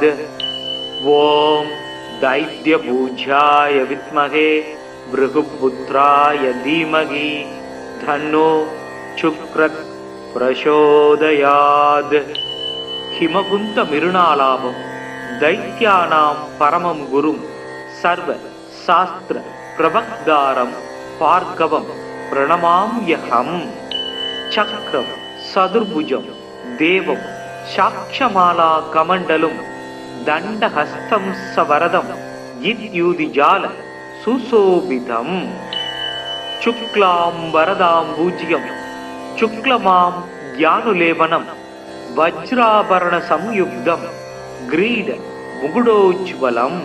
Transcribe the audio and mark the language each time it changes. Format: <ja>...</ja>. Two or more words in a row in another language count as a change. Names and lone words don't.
<sa>ओम दैत्यभुजाय विद्महे भृगुपुत्राय धीमहि धन्नो शुक्रः प्रचोदयात्. हिमकुंत मिरुणालाभं दैत्यानां परमं गुरुं सर्व शास्त्र प्रवक्तारं भार्गवं प्रणमाम्यहम्. चक्रं चतुर्भुजं देवं साक्षमाला कमण्डलुम् दण्डहस्तं सवरदं इत्यूतिजाल सुशोभितम्. शुक्लां वरदां पूज्यं शुक्लमां ज्ञानुलेपनं वज्राभरण संयुक्तं किरीट मुकुटोज्ज्वलम्.</sa>